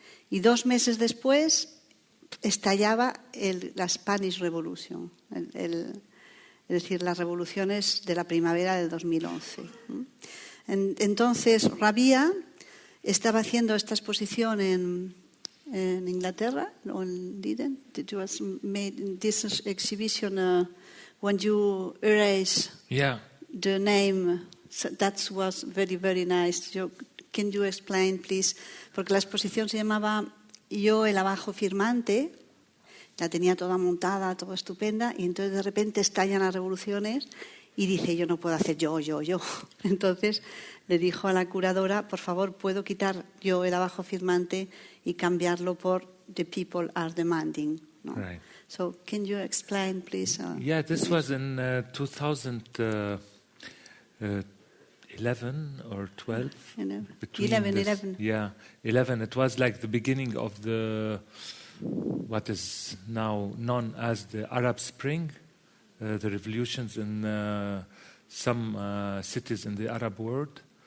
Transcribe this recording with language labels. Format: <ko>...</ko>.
<es>Y 2 meses después estallaba la Spanish Revolution, es decir, las revoluciones de la primavera del 2011. Entonces, Rabih estaba haciendo esta exposición en Inglaterra, o en Leiden.</es> <en>It was made this exhibition when you erase the name. So that was very, very nice. Can you explain, please?</en> <es>Porque la exposición se llamaba Yo, el abajo firmante. La tenía toda montada, toda estupenda, y entonces de repente estallan las revoluciones y dice, yo no puedo hacer yo. Entonces le dijo a la curadora, por favor, ¿puedo quitar yo el abajo firmante y cambiarlo por The People Are Demanding? ¿No?</es> <en>Right. So, can you explain, please? Yeah, this was in 2011 or 12. 11. Yeah, 11. It was like the beginning of what is now known as the Arab Spring, the revolutions in some cities in the Arab world.</en>